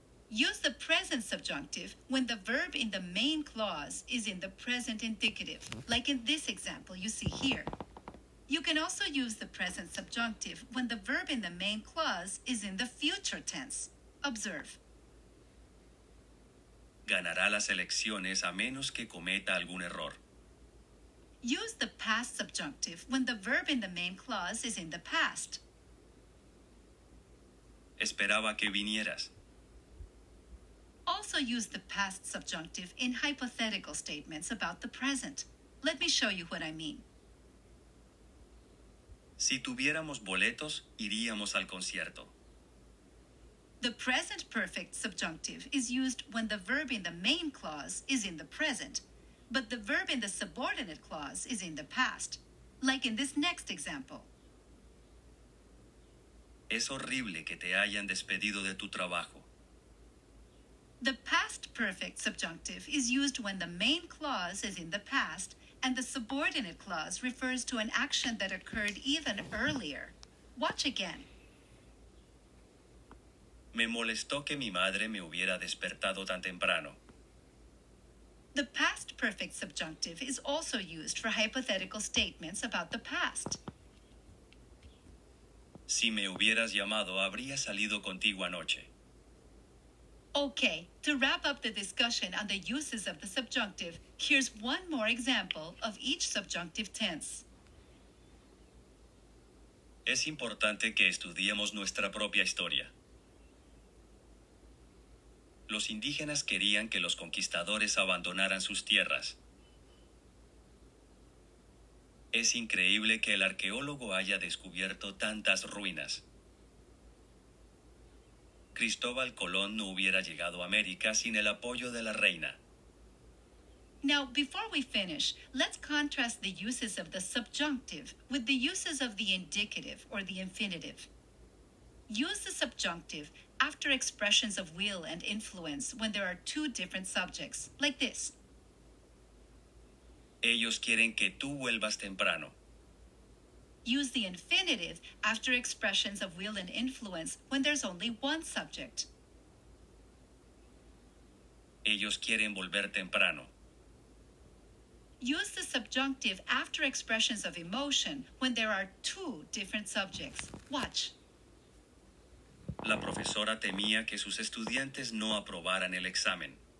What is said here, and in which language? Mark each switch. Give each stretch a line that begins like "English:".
English: Use the present subjunctive when the verb in the main clause is in the present indicative, like in this example you see here. You can also use the present subjunctive when the verb in the main clause is in the future tense. Observe.
Spanish: Ganará las elecciones a menos que cometa algún error.
English: Use the past subjunctive when the verb in the main clause is in the past.
Spanish: Esperaba que vinieras.
English: Also use the past subjunctive in hypothetical statements about the present. Let me show you what I mean.
Spanish: Si tuviéramos boletos, iríamos al concierto.
English: The present perfect subjunctive is used when the verb in the main clause is in the present, but the verb in the subordinate clause is in the past, like in this next example.
Spanish: Es horrible que te hayan despedido de tu trabajo.
English: The past perfect subjunctive is used when the main clause is in the past and the subordinate clause refers to an action that occurred even earlier. Watch again.
Spanish: Me molestó que mi madre me hubiera despertado tan temprano.
English: The past perfect subjunctive is also used for hypothetical statements about the past.
Spanish: Si me hubieras llamado, habría salido contigo anoche.
English: Okay, to wrap up the discussion on the uses of the subjunctive, here's one more example of each subjunctive tense.
Spanish: Es importante que estudiemos nuestra propia historia. Los indígenas querían que los conquistadores abandonaran sus tierras. Es increíble que el arqueólogo haya descubierto tantas ruinas. Cristóbal Colón no hubiera llegado a América sin el apoyo de la reina.
English: Now, before we finish, let's contrast the uses of the subjunctive with the uses of the indicative or the infinitive. Use the subjunctive after expressions of will and influence when there are two different subjects, like this.
Spanish: Ellos quieren que tú vuelvas temprano.
English: Use the infinitive after expressions of will and influence when there's only one subject.
Spanish: Ellos quieren volver temprano.
English: Use the subjunctive after expressions of emotion when there are two different subjects. Watch.
Spanish: La profesora temía que sus estudiantes no aprobaran el examen.